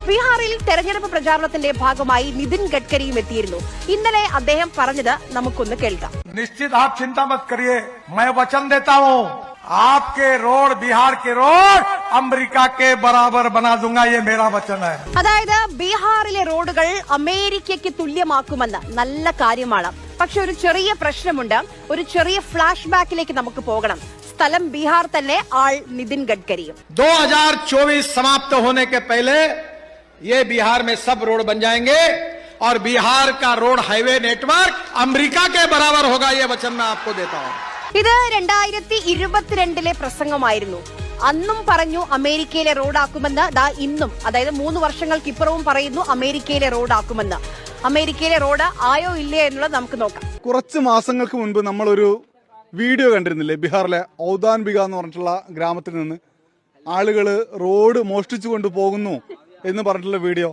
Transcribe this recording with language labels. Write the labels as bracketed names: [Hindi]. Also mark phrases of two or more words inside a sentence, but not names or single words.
[Malayalam] ബീഹാറിൽ തെരഞ്ഞെടുപ്പ് പ്രചാരണത്തിന്റെ ഭാഗമായി നിതിൻ ഗഡ്കരിയും എത്തിയിരുന്നു. ഇന്നലെ അദ്ദേഹം പറഞ്ഞത് നമുക്കൊന്ന് കേൾക്കാം. [Hindi] निश्चित आप चिंता मत करिए, मैं वचन देता हूँ आपके रोड बिहार के रोड अमेरिका के बराबर बना दूंगा, ये मेरा वचन है. [Malayalam] അതായത് ബീഹാറിലെ റോഡുകൾ അമേരിക്കയ്ക്ക് തുല്യമാക്കുമെന്ന് നല്ല കാര്യമാണ്. പക്ഷെ ഒരു ചെറിയ പ്രശ്നമുണ്ട്. ഒരു ചെറിയ ഫ്ലാഷ് ബാക്കിലേക്ക് നമുക്ക് പോകണം. സ്ഥലം ബീഹാർ തന്നെ, ആൾ നിതിൻ ഗഡ്കരിയും. [Hindi] 2024 समाप्त होने के पहले ये बिहार में सब रोड बन जाएंगे और बिहार का [English] road highway network [Hindi] अमेरिका के बराबर होगा, ये वचन मैं आपको देता हूँ. [Malayalam] ഇത് 2022 പ്രസംഗമായിരുന്നു. അന്നും പറഞ്ഞു അമേരിക്കയിലെ റോഡാക്കുമെന്ന്. ഇന്നും, അതായത് 3 വർഷങ്ങൾക്കിപ്പുറവും പറയുന്നു അമേരിക്കയിലെ റോഡാക്കുമെന്ന്. അമേരിക്കയിലെ റോഡ് ആയോ ഇല്ലേ എന്നുള്ളത് നമുക്ക് നോക്കാം. കുറച്ച് മാസങ്ങൾക്ക് മുൻപ് നമ്മളൊരു വീഡിയോ കണ്ടിരുന്നില്ലേ, ബീഹാറിലെ ഔദാൻബിക എന്ന് പറഞ്ഞിട്ടുള്ള ഗ്രാമത്തിൽ നിന്ന് ആളുകൾ റോഡ് മോഷ്ടിച്ചു കൊണ്ടുപോകുന്നു എന്ന് പറഞ്ഞിട്ടുള്ള വീഡിയോ.